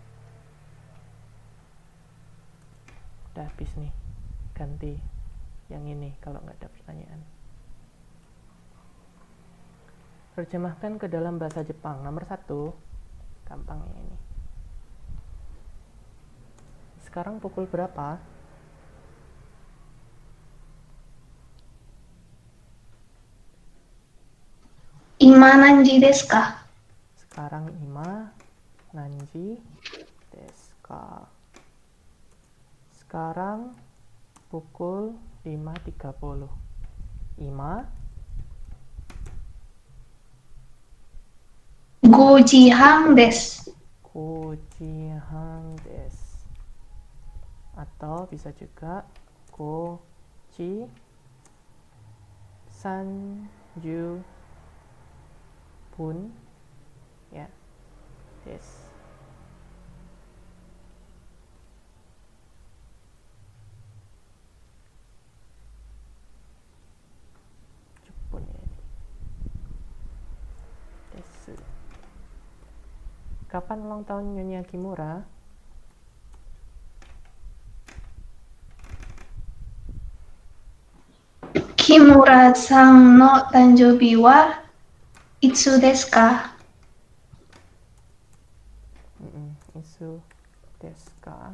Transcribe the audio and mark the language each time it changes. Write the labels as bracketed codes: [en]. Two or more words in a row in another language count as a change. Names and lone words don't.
[id] Udah habis nih. Ganti yang ini kalau nggak ada pertanyaan. Terjemahkan ke dalam bahasa Jepang. Nomor 1, gampang ya ini. Sekarang pukul berapa? [ja] 今何時ですか? Sekarang 今何時ですか? [id] Sekarang pukul 5.30. [ja] Ima 5時半です。 5時半です. [id] Atau bisa juga 5 時30分 ya, desu. Jepun ya ini. Desu. Kapan ulang tahun Nyonya Kimura? [ja] 木村さんの誕生日はいつですか? いすですか?